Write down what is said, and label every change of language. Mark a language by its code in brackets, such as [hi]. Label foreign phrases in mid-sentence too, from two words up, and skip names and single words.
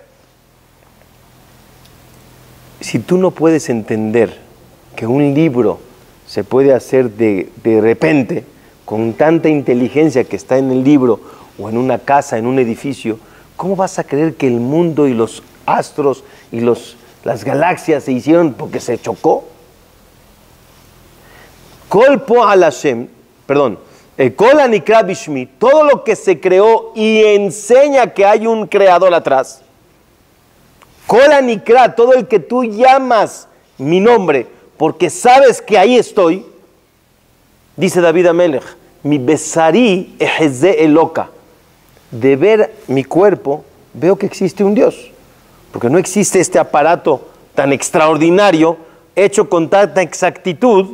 [es] Si tú no puedes entender que un libro se puede hacer de repente, con tanta inteligencia que está en el libro, o en una casa, en un edificio, ¿cómo vas a creer que el mundo y los astros y las galaxias se hicieron porque se chocó? [he] כל פעל השם, perdón, כל הנקרא בשמי, [es] todo lo que se creó y enseña que hay un creador atrás. [he] כל הנקרא, [es] todo el que tú llamas mi nombre, porque sabes que ahí estoy, dice David Amelech, [he] מבשרי אחזה אלוה, [es] de ver mi cuerpo, veo que existe un Dios, porque no existe este aparato tan extraordinario, hecho con tanta exactitud.